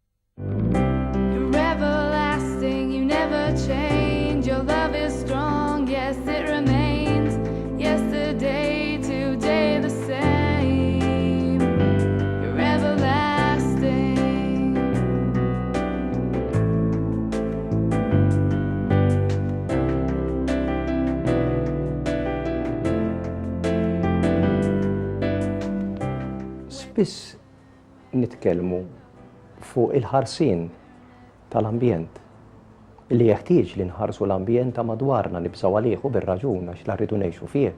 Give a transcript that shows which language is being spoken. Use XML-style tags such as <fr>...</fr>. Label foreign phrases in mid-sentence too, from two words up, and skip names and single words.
<en>You're everlasting, you never change. Your love is strong, yes, it remains. Yesterday, today, the same. You're everlasting.</en> <mt>Spiss nitkellmu fuq il-ħarsien tal-ambjent li jeħtieġ li nħarsu l-ambjent ta' madwarna nibżgħu għalih u bir-raġun għax la rridu ngħixu fih.</mt>